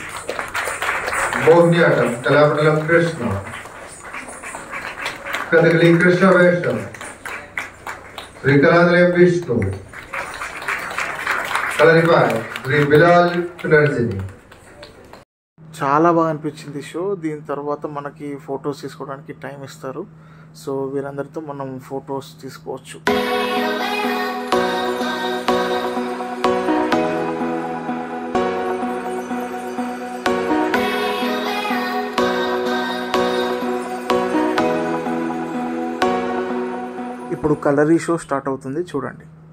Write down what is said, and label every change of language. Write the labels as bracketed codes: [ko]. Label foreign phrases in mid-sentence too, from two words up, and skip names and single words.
[ml] മോഹിനിയാട്ടം കലാമണ്ഡലം കൃഷ്ണ, കഥകളി കൃഷ്ണവേഷം, ശ്രീ കലാനിലയം വിഷ്ണു, കളരിപ്പായ ശ്രീ ബിലാൽ പുനർജനി. [te] చాలా బాగా అనిపించింది షో. దీని తర్వాత మనకి ఫొటోస్ తీసుకోవడానికి టైం ఇస్తారు. సో వీరందరితో మనం ఫొటోస్ తీసుకోవచ్చు. ఇప్పుడు కలరీ [en] show start [te] అవుతుంది, చూడండి.